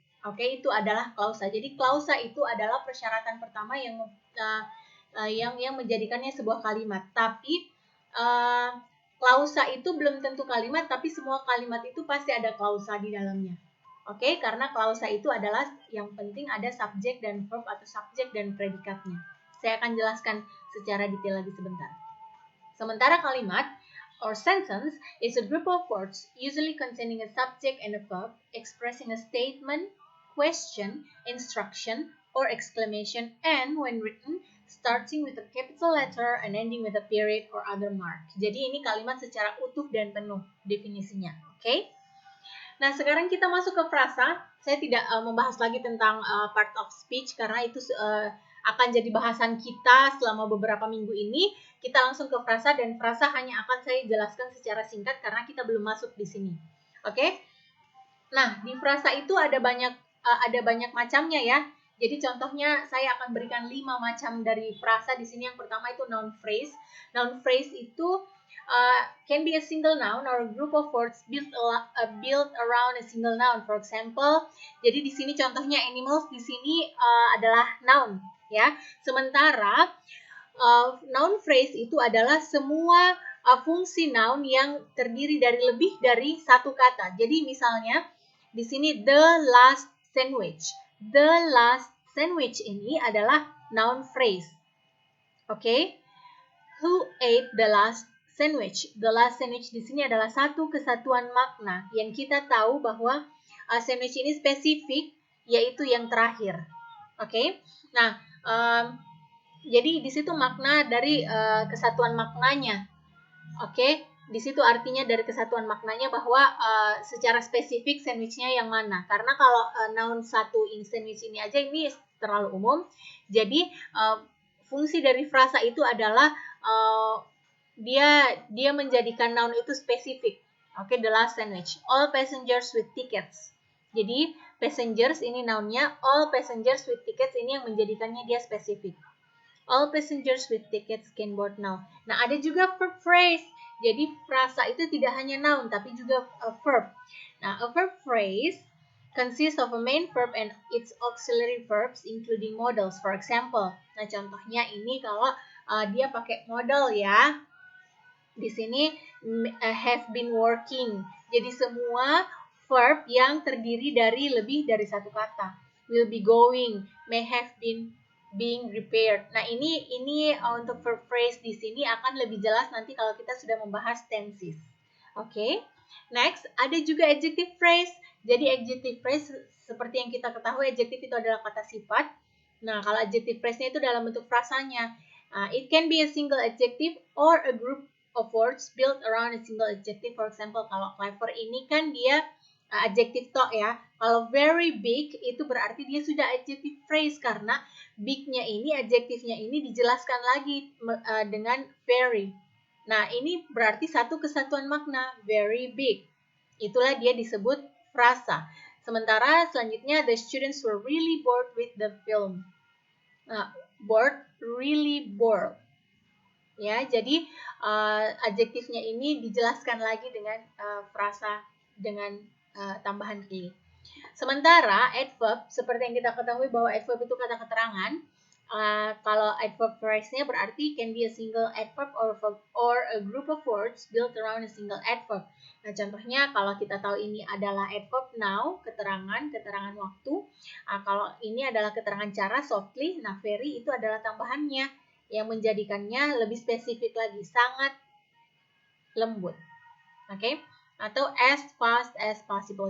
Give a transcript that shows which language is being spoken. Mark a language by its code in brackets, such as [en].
[id] Oke, itu adalah klausa. Jadi klausa itu adalah persyaratan pertama yang menjadikannya sebuah kalimat. Tapi klausa itu belum tentu kalimat, tapi semua kalimat itu pasti ada klausa di dalamnya. Oke, karena klausa itu adalah yang penting ada subjek dan verb atau subjek dan predikatnya. Saya akan jelaskan secara detail lagi sebentar. Sementara kalimat [en] or sentence is a group of words usually containing a subject and a verb expressing a statement, question, instruction, or exclamation, and when written, starting with a capital letter and ending with a period or other mark. [id] Jadi ini kalimat secara utuh dan penuh definisinya. Oke? Nah, sekarang kita masuk ke frasa. Saya tidak membahas lagi tentang part of speech karena itu akan jadi bahasan kita selama beberapa minggu ini. Kita langsung ke frasa, dan frasa hanya akan saya jelaskan secara singkat karena kita belum masuk di sini. Oke? Nah, di frasa itu ada banyak macamnya ya. Jadi contohnya saya akan berikan 5 macam dari frasa di sini. Yang pertama itu noun phrase. [en] Noun phrase itu can be a single noun or a group of words built around a single noun. For example, [id] jadi di sini contohnya animals di sini adalah noun ya. Sementara noun phrase itu adalah semua fungsi noun yang terdiri dari lebih dari satu kata. Jadi misalnya di sini [en] the last sandwich. The last sandwich [id] ini adalah [en] noun phrase. Oke? Who ate the last sandwich? The last sandwich [id] di sini adalah satu kesatuan makna yang kita tahu bahwa sandwich ini spesifik, yaitu yang terakhir. Oke? Nah, jadi di situ makna dari kesatuan maknanya. Oke, di situ artinya dari kesatuan maknanya bahwa secara spesifik sandwichnya yang mana. Karena kalau noun satu in sandwich ini aja ini terlalu umum. Jadi fungsi dari frasa itu adalah dia menjadikan noun itu spesifik. [en] Oke, the last sandwich. All passengers with tickets. [id] Jadi passengers ini nounnya, [en] all passengers with tickets [id] ini yang menjadikannya dia spesifik. [en] All passengers with tickets can board now. [id] Nah, ada juga [en] verb phrase. [id] Jadi frasa itu tidak hanya noun tapi juga [en] a verb. Nah, a verb phrase consists of a main verb and its auxiliary verbs including modals. For example, [id] nah contohnya ini kalau dia pakai modal ya. Di sini [en] have been working. [id] Jadi semua verb yang terdiri dari lebih dari satu kata. [en] Will be going, may have been being repaired. [id] Nah, ini untuk verb phrase di sini akan lebih jelas nanti kalau kita sudah membahas tenses. Oke. [en] Next, [id] ada juga adjective phrase. Jadi adjective phrase seperti yang kita ketahui, adjective itu adalah kata sifat. Nah, kalau adjective phrase-nya itu dalam bentuk frasanya. [en] It can be a single adjective or a group of words built around a single adjective. For example, [id] kalau clever ini kan dia adjective to ya. Kalau [en] very big [id] itu berarti dia sudah adjective phrase karena big-nya ini, adjektifnya ini dijelaskan lagi dengan very. Nah, ini berarti satu kesatuan makna, [en] very big. [id] Itulah dia disebut frasa. Sementara selanjutnya, [en] the students were really bored with the film. Bored, really bored. [id] Ya, jadi adjektifnya ini dijelaskan lagi dengan frasa dengan tambahan ini. Sementara adverb, seperti yang kita ketahui bahwa adverb itu kata keterangan. Kalau adverb phrase-nya berarti [en] can be a single adverb or a group of words built around a single adverb. [id] Nah, contohnya kalau kita tahu ini adalah adverb now, keterangan waktu. Kalau ini adalah keterangan cara, softly. Nah, very itu adalah tambahannya yang menjadikannya lebih spesifik lagi, sangat lembut. Oke? Atau [en] as fast as possible.